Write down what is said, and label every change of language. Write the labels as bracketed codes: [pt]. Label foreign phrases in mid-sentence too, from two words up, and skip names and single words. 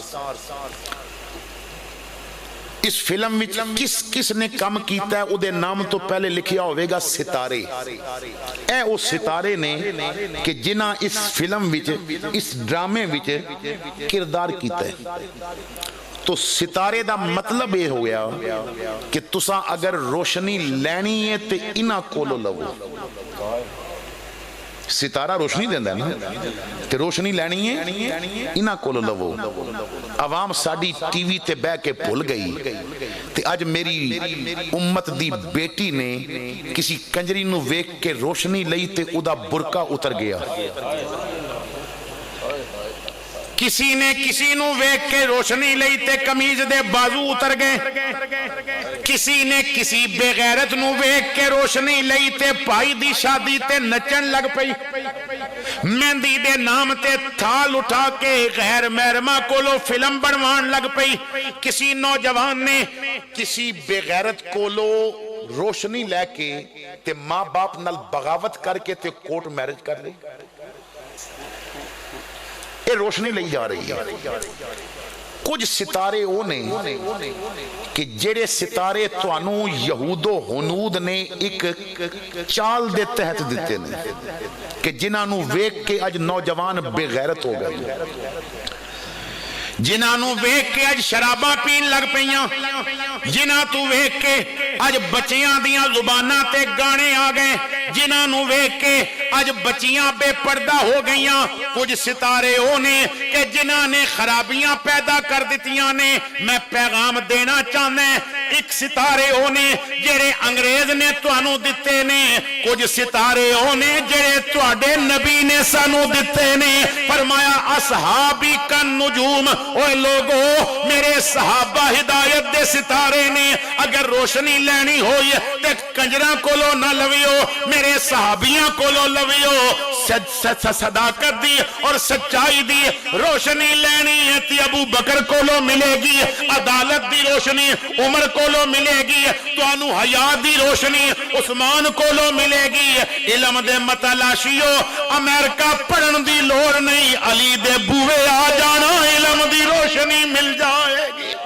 [pa] اس فلم میں کس نے کم کیتا ہے ادھے نام تو پہلے لکھیا ہوئے گا ستارے، اے او ستارے نے کہ جنہ اس فلم وچ اس ڈرامے وچ کردار کیتا ہے۔ تو ستارے دا مطلب یہ ہو گیا کہ تساں اگر روشنی لینی ہے تے انہاں کولو لو، ستارہ روشنی دیندہ ہے نا، تے روشنی لینی ہے انہاں کولو لو۔ عوام ساڑی ٹی وی تے بے کے بھول گئی تے آج میری امت دی بیٹی نے کسی کنجری نو ویک کے روشنی لئی تے ادا برقع اتر گیا۔ کسی نے کسی نو ویکھ کے روشنی لئی تے قمیض دے بازو اتر گئے، کسی نے کسی بے غیرت نو ویکھ کے روشنی لئی تے بھائی دی شادی تے نچن لگ پئی، مہندی دے نام تے تھال اٹھا کے غیر محرمہ کولو فلم بنوان لگ پئی، کسی نوجوان نے کسی بے غیرت کولو روشنی لے کے تے ماں باپ نال بغاوت کر کے تے کورٹ میرج کر لی۔ [ur] یہ روشنی لئی جا رہی ہے۔ [pa] کچھ ستارے اونے کہ جڑے ستارے توانو یہود و ہنود نے ایک چال دے تحت دیتے نے کہ جنہاں نو ویکھ کے اج نوجوان بے غیرت ہو گئے، جنہاں نو ویکھ کے اج شراباں پین لگ پئیاں، جنہاں تو ویکھ کے اج بچیاں دیاں زباناں تے گانے آ گئے، جنہاں نو ویکھ کے اج بچیاں بے پردہ ہو گئیاں۔ کچھ ستارے ہونے کہ جنہاں نے خرابیاں پیدا کر دیتیاں نے۔ میں پیغام دینا چاہنا ہے، ایک ستارے ہونے جڑے انگریز نے توانو دتے نے، کچھ ستارے ہونے جڑے تواڈے نبی نے سانو دتے نے۔ فرمایا [ar] اصحابی کا نجوم، [pa] اوے لوگو میرے صحابہ ہدایت دے ستارے نے۔ اگر روشنی لینی ہوئی تے کنجراں کولو نہ لویو، میرے صحابیاں کولو لویو۔ صداقت دی اور سچائی دی روشنی لینی ہے تے ابو بکر کولو ملے گی، عدالت دی روشنی عمر کولو ملے گی، توانو حیا دی روشنی عثمان کولو ملے گی۔ علم دے متلاشیو امریکہ پڑھن دی لوڑ نہیں، علی دے بوئے آ جانا علم دی روشنی مل جائے گی۔